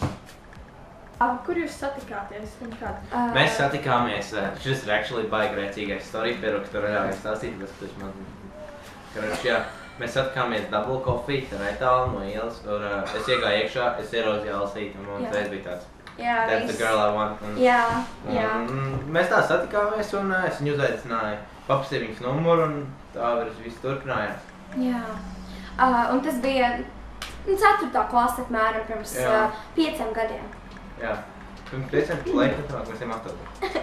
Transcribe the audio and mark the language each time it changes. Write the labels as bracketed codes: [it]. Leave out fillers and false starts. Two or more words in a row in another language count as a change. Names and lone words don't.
[lv] Kur jūs satikāties un kad? Mēs satikāmies, šis ir actually baigi grēcīgais story, pero, ka tu reāli stāstīt, bet tas man... Karoči, jā, mēs satikāmies Double Coffee, tā netālu no ielas, un es iegāju iekšā, es ierozīju Alisīti, un reiz bija tāds. Jā, [en] That's the girl I want. [lv] Jā. Mēs tā satikāmies, un es viņu uzaicināju. Paprasīju viņas numuru, un tā viss turpinājās. Jā. Un tas bija 4. klase apmēram pirms 5 gadiem. Jā. Pirms 5, laikmetrāk, mēs ejam 8.